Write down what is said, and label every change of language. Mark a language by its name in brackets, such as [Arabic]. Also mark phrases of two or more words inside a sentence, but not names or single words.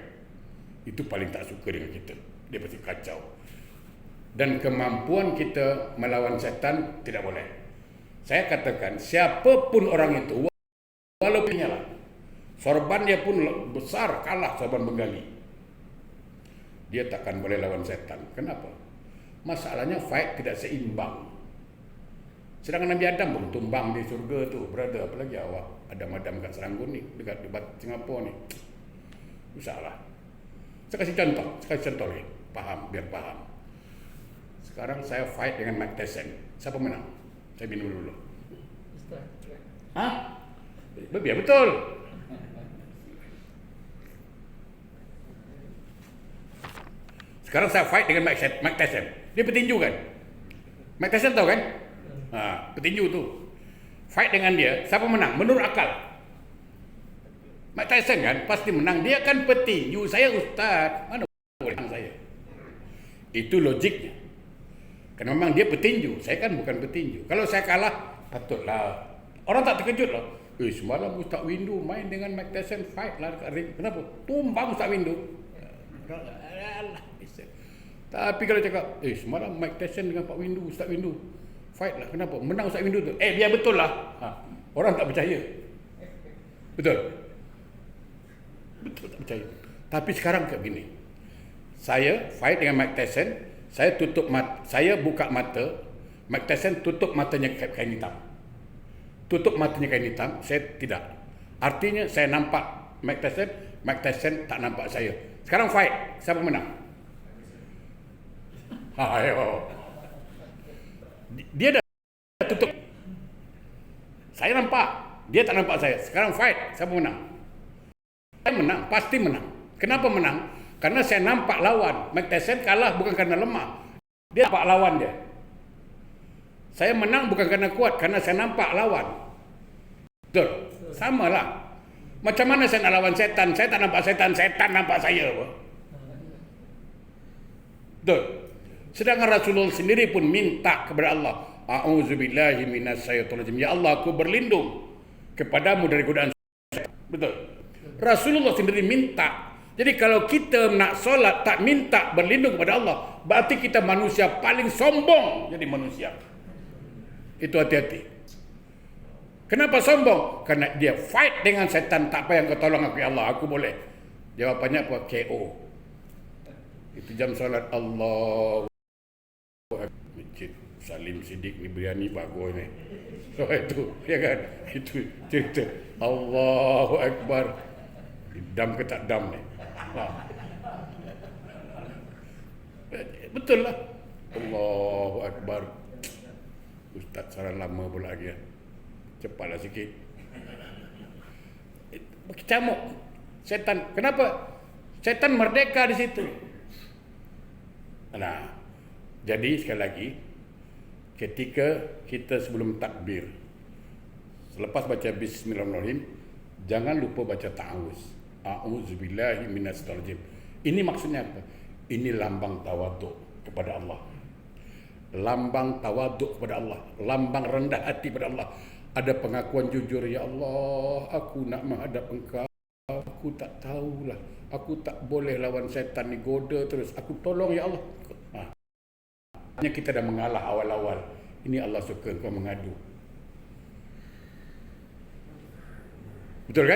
[Malay] Itu paling tak suka dengan kita. Dia pasti kacau. Dan kemampuan kita melawan syaitan tidak boleh. Saya katakan, siapapun orang itu, walaupun lah, sorban dia pun besar, kalah sorban Bengali, dia takkan boleh lawan syaitan. Kenapa? Masalahnya fight tidak seimbang. Sedangkan Nabi Adam pun tumbang di surga tu, berada. Apalagi awak Adam kat Seranggun ni, dekat Singapura ni. Usahlah. Saya kasih contoh ni, biar faham. Sekarang saya fight dengan Mike Tyson. Siapa menang? Saya minum dulu. Hah? Biar betul. Sekarang saya fight dengan Mike Tyson. Dia petinju kan? Mike Tyson tahu kan? Petinju tu. Fight dengan dia, siapa menang? Menurut akal. Mike Tyson kan pasti menang. Dia kan petinju, saya ustaz. Mana boleh menang saya? Itu logiknya. Kerana memang dia petinju, saya kan bukan petinju. Kalau saya kalah, patutlah. Orang tak terkejut lah. Semalam Ustaz Windu main dengan Mike Tyson, fight lah dekat ring. Kenapa? Tumbang Ustaz Windu. Alah, tapi kalau cakap, semalam Mike Tyson dengan Pak Windu, Ustaz Windu, fight lah. Kenapa? Menang Ustaz Windu tu. Biar betul lah. Orang tak percaya. Betul? Betul tak percaya. Tapi sekarang kayak begini. Saya fight dengan Mike Tyson, saya tutup mata, saya buka mata, Mike Tyson tutup matanya kain hitam. Tutup matanya kain hitam, saya tidak. Artinya saya nampak Mike Tyson tak nampak saya. Sekarang fight, siapa menang? Ayo. Dia dah tutup. Saya nampak, dia tak nampak saya. Sekarang fight, siapa menang? Saya menang, pasti menang. Kenapa menang? Karena saya nampak lawan. Mike Tyson kalah bukan karena lemah. Dia nampak lawan dia. Saya menang bukan karena kuat, karena saya nampak lawan. Betul? Sama lah. Macam mana saya nak lawan setan? Saya tak nampak setan, setan nampak saya. Betul? Sedangkan Rasulullah sendiri pun minta kepada Allah, [Arabic] A'udzubillahi minasyaitonirrajim. [Malay] Ya Allah, aku berlindung kepadamu dari godaan setan. Betul? Rasulullah sendiri minta. Jadi kalau kita nak solat tak minta berlindung kepada Allah, berarti kita manusia paling sombong jadi manusia. Itu hati-hati. Kenapa sombong? Karena dia fight dengan setan, tak payah kau tolong aku [Arabic] ya Allah, [Malay] aku boleh. Jawapannya apa? KO. Itu jam solat Allah. Masjid Salim Siddiq ni berani bagus ni. So itu, ya kan? Itu cerita. [Arabic] Allahu Akbar. [Malay] Dam ke tak dam ni? Betul lah. [Arabic] Allahu Akbar. [Malay] Ustaz saran lama pula lagi. Cepatlah sikit. Camuk setan. Kenapa? Setan merdeka di situ. Nah, jadi sekali lagi, ketika kita sebelum takbir, selepas baca Bismillahirrahmanirrahim, jangan lupa baca ta'awuz. [Arabic] A'udzubillahi minasyaitonirrajim. [Malay] Ini maksudnya apa? Ini lambang tawaduk kepada Allah. Lambang tawaduk kepada Allah, lambang rendah hati kepada Allah. Ada pengakuan jujur, [Arabic] ya Allah, [Malay] aku nak menghadap Engkau. Aku tak tahulah, aku tak boleh lawan setan ni, goda terus. Aku tolong [Arabic] ya Allah. [Malay] Hanya kita dah mengalah awal-awal. Ini Allah suka engkau mengadu. Betul kan?